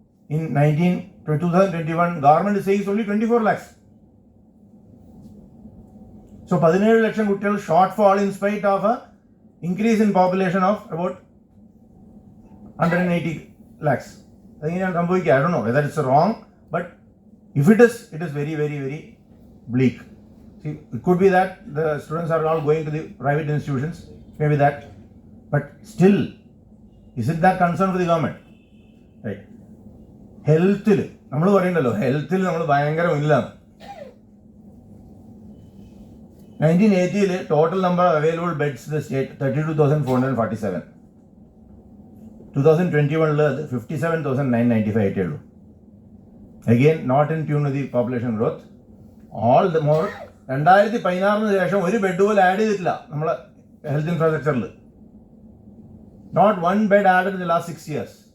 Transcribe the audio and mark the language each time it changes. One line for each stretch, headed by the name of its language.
English: In 2021 government says only 24 lakhs. So 17
Malayalam: ലക്ഷം കുട്ടികൾ
English: Shortfall in spite of a increase in population of about 180 lakhs.
Malayalam: അതെങ്ങനെയാണ് സംഭവിക്കുക?
English: I don't know whether it's wrong, but if it is very, very, very bleak. See, it could be that the students are all going to the private institutions, maybe that, but still, is it that concern for the government? Right.
Malayalam: ഹെൽത്തിൽ നമ്മൾ പറയണ്ടല്ലോ, ഹെൽത്തിൽ നമ്മൾ ഭയങ്കര മുന്നിലാണ്.
English: 1980 total number of available beds in the state 32,447.
Malayalam: 2021 അത് 57,995 ആയിട്ടേ ഉള്ളൂ.
English: Again, not in tune with the population growth. All the more
Malayalam: 2016 ശേഷം ഒരു ബെഡ് പോലും ആഡ് ചെയ്തിട്ടില്ല നമ്മളെ health ഇൻഫ്രാസ്ട്രക്ചറിൽ.
English: Not one bed added in the last 6 years.